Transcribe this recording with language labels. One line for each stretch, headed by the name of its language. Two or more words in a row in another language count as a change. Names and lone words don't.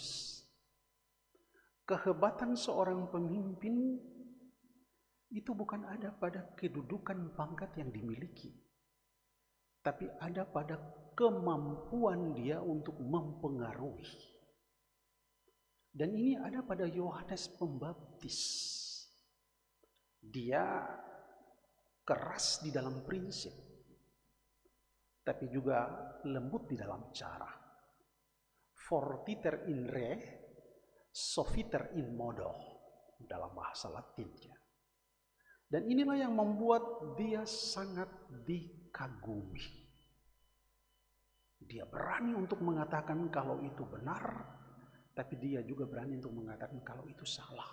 Indonesian: Kehebatan seorang pemimpin itu bukan ada pada kedudukan pangkat yang dimiliki, tapi ada pada kemampuan dia untuk mempengaruhi. Dan ini ada pada Yohanes Pembaptis. Dia keras di dalam prinsip, tapi juga lembut di dalam cara.
Latin: Fortiter in re, sofiter in modo
Indonesian: dalam bahasa Latinnya. Dan inilah yang membuat dia sangat dikagumi. Dia berani untuk mengatakan kalau itu benar, tapi dia juga berani untuk mengatakan kalau itu salah.